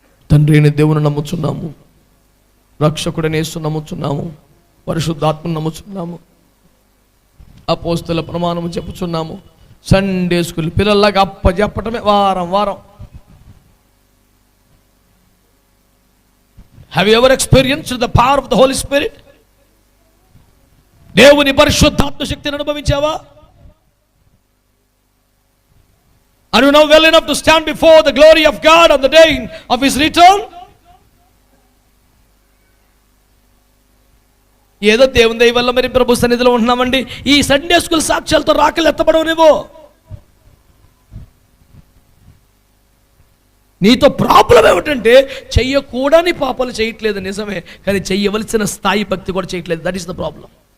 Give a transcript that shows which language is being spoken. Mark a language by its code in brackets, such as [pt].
[te] తండ్రి అయిన దేవుని నమ్ముచున్నాము, రక్షకుడైన యేసుని నమ్ముచున్నాము, పరిశుద్ధాత్మను నమ్ముచున్నాము, అపోస్తల ప్రమాణము చెప్పుచున్నాము. సండే స్కూల్ పిల్లల్లాగా అప్పచెప్పటమే వారం వారం. [en] Have you ever experienced the power of the Holy Spirit? [te] దేవుని పరిశుద్ధాత్మ శక్తిని అనుభవించావా? [en] Are you now well enough to stand before the glory of God on the day of His return? [te] ఏదో దేవుని దయ వల్ల మరి ప్రభు సన్నిధిలో ఉంటున్నామండి, ఈ సండే స్కూల్ సాక్ష్యాలతో రాకలు ఎత్తబడవనేవో. నీతో ప్రాబ్లం ఏమిటంటే చెయ్యకూడని పాపాలు చేయట్లేదు నిజమే, కానీ చెయ్యవలసిన స్థాయి భక్తి కూడా చేయట్లేదు. [en] That is the problem.